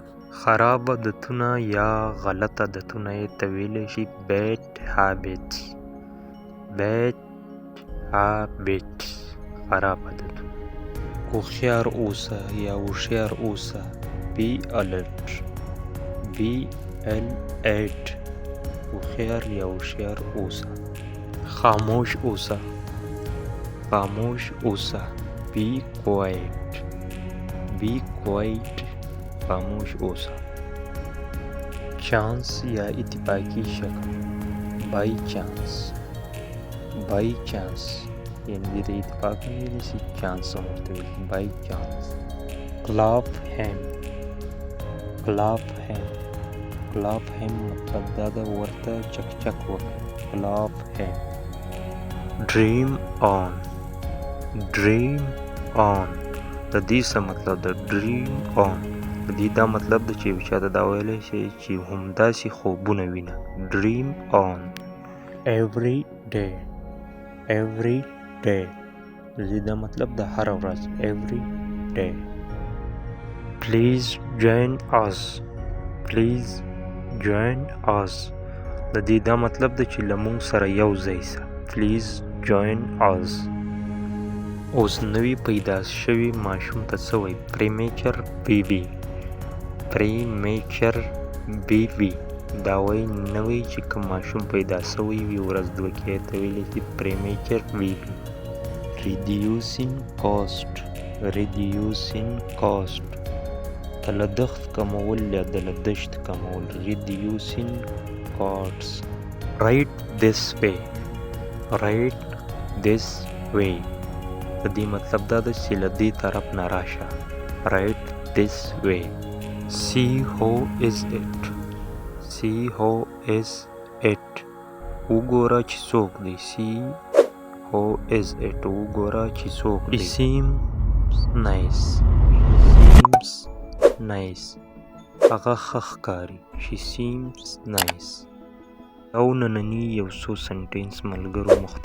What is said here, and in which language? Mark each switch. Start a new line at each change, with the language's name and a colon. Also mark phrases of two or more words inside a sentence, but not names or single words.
Pashto: خراب عادتونه یا غلط عادتونه یې ته ویلی شي
English: bad habits. bad habits
Pashto: خراب عادتونه. هوښیار اوسه یا هوښیار اوسه
English: be alert. be alert
Pashto: هوښیار یا هوښیار اوسه. خاموش اوسه خاموش اوسه
English: be quiet. be quiet
Pashto: خاموش اوسه. چانس یا اتفاقی شکل
English: by chance. by chance
Pashto: یعنی د اتفاق نه ویلی شي چانس هم ورته ویل
English: by chance. clap hand. clap hand clap hand
Pashto: مطلب دا ده ورته چکچک وکړه.
English: clap hand. dream on. dream on
Pashto: د دې څه مطلب ده
English: dream on
Pashto: د دې دا مطلب ده چې یو چاته دا ویلی شي چې همداسې خوبونه وینه.
English: dream on. every day. every day
Pashto: د دې دا مطلب ده هره ورځ.
English: every day. please join us. please join us
Pashto: د دې دا مطلب ده چې له موږ سره یو ځای سه.
English: please join us.
Pashto: اوس نوی پیدا شوي ماشوم ته څه وایي
English: premature baby. premature baby
Pashto: دا وایي نوی چې کوم ماشوم پیدا شوی وي ورځ دوه کې ته ویلی شي
English: premature baby. reducing cost. reducing cost
Pashto: د لګښت کمول یا د لګښت کمول.
English: reducing costs. right this way. right this way
Pashto: د دې مطلب دا ده چې له دې طرف نه راشه.
English: right this way. see who is it. see who is it
Pashto: وګوره چې څوک دی.
English: see who is it
Pashto: وګوره چې څوک دی.
English: it seems nice. seems nice
Pashto: هغه ښه ښکاري.
English: she seems nice.
Pashto: او ننني یو څو سنټینس ملګرو